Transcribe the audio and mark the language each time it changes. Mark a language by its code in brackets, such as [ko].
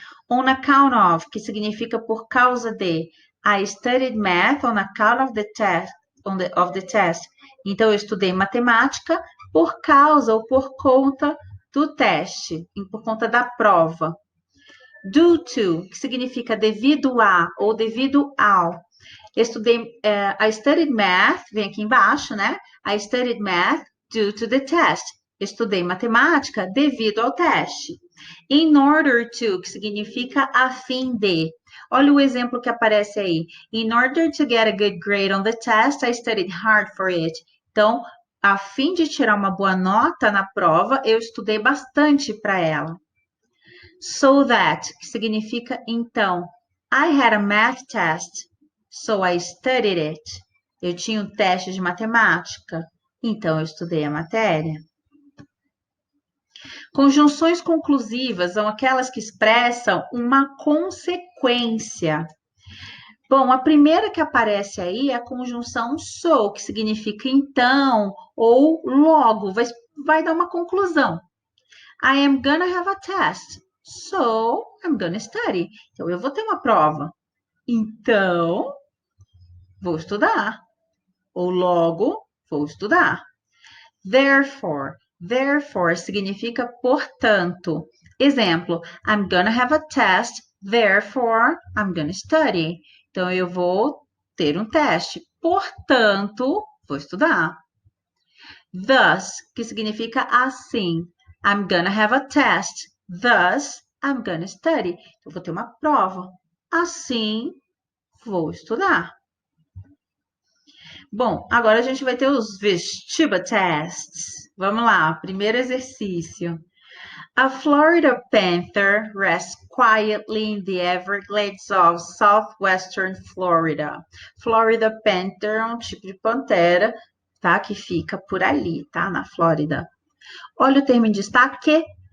[en] On account of, [pt] que significa por causa de. [en] I studied math on account of the test. Of the test. [pt] Então, eu estudei matemática por causa ou por conta do teste, por conta da prova. [en] Due to, [pt] que significa devido a ou devido ao. Eu estudei, [en] I studied math, [pt] vem aqui embaixo, né? [en] I studied math due to the test. [pt] Eu estudei matemática devido ao teste. [en] In order to, [pt] que significa a fim de. Olha o exemplo que aparece aí. [en] In order to get a good grade on the test, I studied hard for it. [pt] Então, a fim de tirar uma boa nota na prova, eu estudei bastante para ela. [en] So that, [pt] que significa então. [en] I had a math test, so I studied it. [pt] Eu tinha um teste de matemática, então eu estudei a matéria. Conjunções conclusivas são aquelas que expressam uma consequência. Bom, a primeira que aparece aí é a conjunção so, que significa então ou logo, vai dar uma conclusão. [en] I am gonna have a test, so I'm gonna study. [pt] Então, eu vou ter uma prova. Então, vou estudar. Ou logo, vou estudar. Therefore significa portanto. [en] Exemplo, I'm gonna have a test, therefore I'm gonna study. [pt] Então, eu vou ter um teste, portanto, vou estudar. Thus, que significa assim. [en] I'm gonna have a test, thus I'm gonna study. [pt] Eu vou ter uma prova, assim, vou estudar. Bom, agora a gente vai ter os vestibular tests. Vamos lá, primeiro exercício. [en] A Florida panther rests quietly in the Everglades of southwestern Florida. [pt] Florida panther é um tipo de pantera, tá? Que fica por ali, tá? Na Flórida. Olha o termo em destaque.